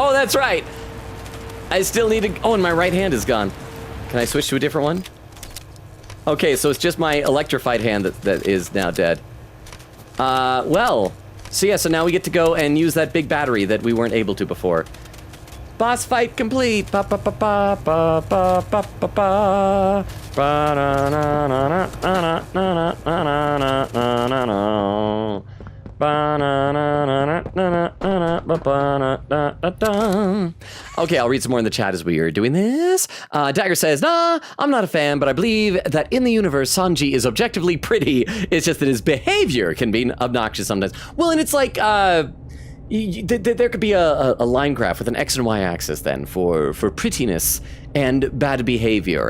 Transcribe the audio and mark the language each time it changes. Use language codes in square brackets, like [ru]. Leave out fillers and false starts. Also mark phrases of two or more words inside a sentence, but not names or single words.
[en] Oh, that's right. I still need to... Oh, and my right hand is gone. Can I switch to a different one? Okay, so it's just my electrified hand that is now dead. Well... So yeah, so now we get to go and use that big battery that we weren't able to before. Boss fight complete! Ba ba ba ba ba ba ba ba ba. Ba na na na na na na na na na na na. Okay, I'll read some more in the chat as we are doing this. Dagger says, nah, I'm not a fan, but I believe that in the universe, Sanji is objectively pretty. It's just that his behavior can be obnoxious sometimes. Well, and it's like, there could be a line graph with an X and Y axis then for prettiness and bad behavior.